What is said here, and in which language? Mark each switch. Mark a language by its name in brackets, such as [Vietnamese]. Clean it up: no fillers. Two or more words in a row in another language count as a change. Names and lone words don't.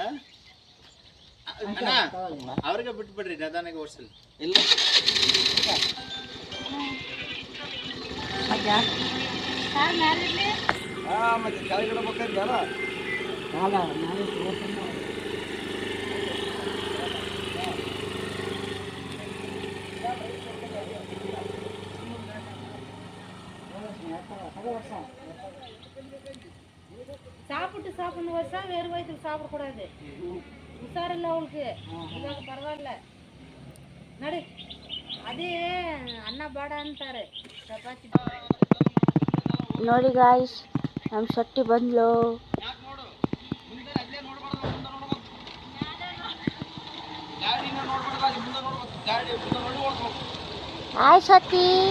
[Kannada] ಅಣ್ಣ ಅವ್ರಿಗೆ ಬಿಟ್ಬಿಡ್ರಿ, ನಿಧಾನಾಗಿ ಓಡಿಸಲಿ. ಇಲ್ಲ ಮತ್ತೆ ಕೆಳಗಡೆ ಬೇಕಾದ್ಯಾರ ಕಾಲ ನಾನು ಓಡ್ತೀನಿ. [Tamil] சாப்பிட்டு வருஷா வேறு வயசுக்கு சாப்பிடக்கூடாது. உஷாரில்லை அவளுக்கு. [Kannada] ಇವಾಗ ಪರವಾಗಿಲ್ಲ ನೋಡಿ. ಅದೇ ಅನ್ನ ಬೇಡ ಅಂತಾರೆ. ಚಪಾತಿ ನೋಡಿ ಗಾಯ್ಸ್, ನಮ್ಮ ಶೆಟ್ಟಿ ಬಂದ್ಲು. ಹಾಯ್ ಶೆಟ್ಟಿ.